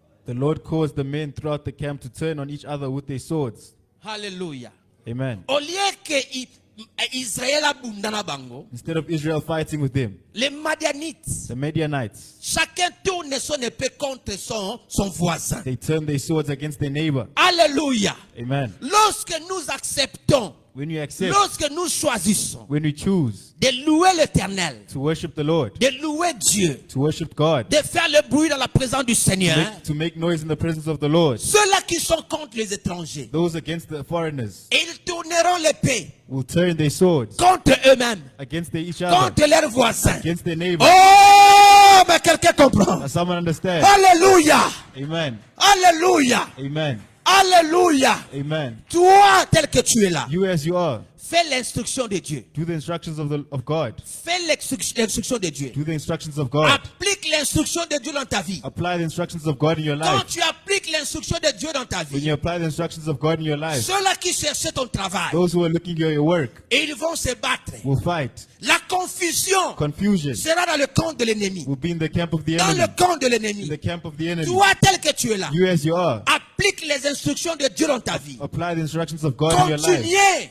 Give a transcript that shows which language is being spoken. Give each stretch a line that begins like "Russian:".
English: the Lord caused the men throughout the camp to turn on each other with their swords.
French: Alléluia.
English: Amen.
French: Au lieu que Israël
Lingala: abundana bango,
English: Instead of Israel fighting with them,
French: les Madianites,
English: the Midianites,
French: chacun tourne son épée contre son voisin.
English: they turned their swords against their neighbor.
French: Alléluia.
English: Amen.
French: Lorsque nous acceptons,
English: When you accept,
French: lorsque nous choisissons
English: when we choose
French: de louer l'Éternel,
English: to worship the Lord,
French: de louer Dieu,
English: to worship God,
French: de faire le bruit dans la présence du Seigneur,
English: to make noise in the presence of the Lord,
French: ceux-là qui sont contre les étrangers,
English: those against the foreigners
French: ils tourneront l'épée
English: will turn their swords
French: contre eux-mêmes,
English: against each other,
French: contre leurs voisins.
English: against their neighbor.
French: Oh, mais quelqu'un comprend.
English: Does someone understand?
French: Alléluia.
English: Amen.
French: Alléluia.
English: Amen.
French: Alléluia.
English: Amen.
French: Toi, tel que tu es là,
English: You as you are,
French: fais l'instruction de Dieu.
English: do the instructions of God.
French: Fais l'instruction de Dieu.
English: Do the instructions of God.
French: Applique l'instruction de Dieu dans ta vie.
English: Apply the instructions of God in your
French: Quand
English: life.
French: tu appliques instructions de Dieu dans ta
English: when
French: vie,
English: you apply the instructions of God in your life,
French: ceux-là qui cherchaient ton travail,
English: those who are looking at your work
French: et ils vont se battre.
English: will fight.
French: La confusion
English: Confusion
French: sera dans le camp de l'ennemi.
English: will be in the camp of the
French: Dans
English: enemy.
French: le camp de
English: In
French: l'ennemi.
English: the camp of the enemy.
French: Toi, tel que tu es là,
English: You as you are,
French: applique les instructions de Dieu dans ta vie.
English: apply the instructions of God in your life.